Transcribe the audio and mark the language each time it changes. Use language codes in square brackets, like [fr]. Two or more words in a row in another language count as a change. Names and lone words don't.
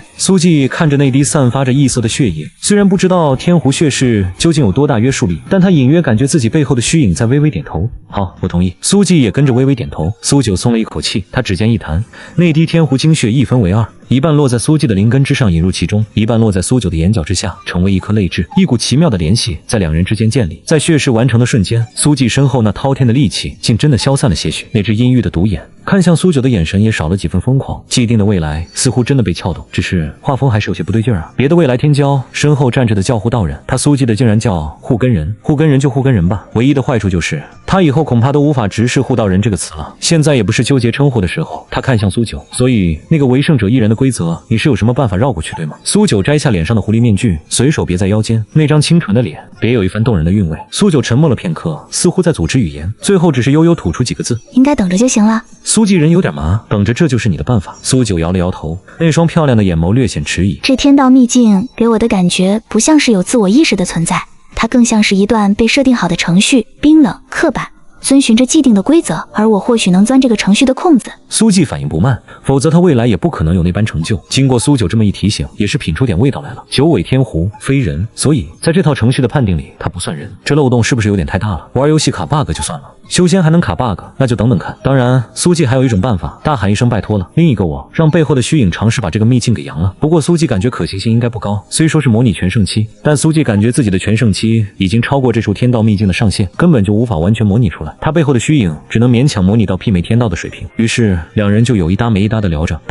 [zh] 蘇季看着那滴散發着異色的血液，雖然不知道天狐血誓究竟有多大約束力，但他隱約感覺自己背後的虛影在微微點頭。好，我同意。蘇季也跟着微微點頭。蘇九鬆了一口氣，他指尖一彈，那滴天狐精血一分為二，一半落在蘇季的靈根之上引入其中，一半落在蘇九的眼角之下，成為一顆淚痣。一股奇妙的聯繫在兩人之間建立。在血誓完成的瞬間，蘇季身後那滔天的戾氣竟真的消散了些許，那只陰鬱的獨眼看向蘇九的眼神也少了幾分瘋狂。既定的未来似乎真的被撬動，只是畫風還是有些不對勁啊。別的未来天骄身後站着的叫護道人，他蘇季的竟然叫護根人。護根人就護根人吧，唯一的壞處就是他以後恐怕都無法直视護道人这個詞了。現在也不是糾結稱呼的時候。他看向蘇九，所以那個為勝者一人的規則你是有什麼辦法繞過去對嗎？蘇九摘下臉上的狐狸面具，隨手別在腰間，那張清純的臉別有一番動人的韻味。蘇九沉默了片刻，似乎在組織語言，最後只是悠悠吐出幾個字： 應該等着就行了。蘇季人有點麻，等着這就是你的辦法。蘇九搖了搖頭，那雙漂亮的眼眸略顯遲疑。這天道秘境給我的感覺不像是有自我意識的存在，它更像是一段被設定好的程序，冰冷刻板，遵循着既定的規則，而我或許能鑽這個程序的空子。蘇季反應不慢，否則他未來也不可能有那般成就。經過蘇九這麼一提醒，也是品出點味道來了。九尾天狐非人，所以在這套程序的判定裡，他不算人。這漏洞是不是有點太大了？玩遊戲卡 bug 就算了，修仙還能卡 bug，那就等等看。當然，蘇季還有一種辦法，大喊一聲拜托了，另一個我讓背後的虛影嘗試把這個秘境給揚了。不過蘇季感覺可行性應該不高，雖說是模擬全盛期，但蘇季感覺自己的全盛期已經超過這處天道秘境的上限，根本就無法完全模擬出來。他背後的虛影只能勉強模擬到媲美天道的水平。於是兩人就有一搭沒一搭的聊着。